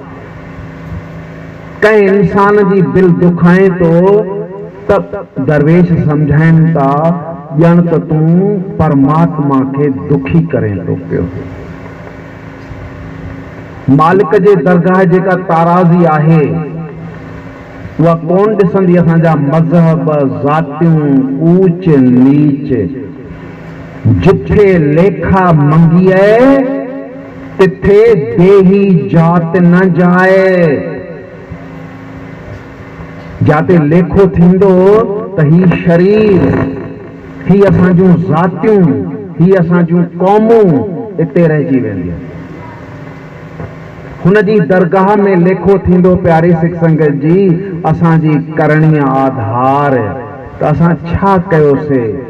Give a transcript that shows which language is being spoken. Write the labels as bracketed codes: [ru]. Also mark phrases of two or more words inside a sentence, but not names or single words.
[sd] कंहिं इंसान जी दिल दुखाए तो त दरवेश सम्झाइनि था, ॼण त तूं परमात्मा खे दुखी करे थो पियो। मालिक जे दरगाह जेका ताराज़ी आहे, उहा कोन ॾिसंदी असांजा मज़हब, ज़ातियूं, ऊच नीच। [pa] जिथे लेखा मंगिए तिथे देही जात न जाए। [sd] जाते लेखो थींदो त ही शरीर, ही असांजूं ज़ातियूं, ही असांजूं क़ौमूं हिते रहिजी वेंदियूं। हुन जी दरगाह में लेखो थींदो प्यारी सिख संगत जी असांजी करणी आधार त असां छा कयोसीं।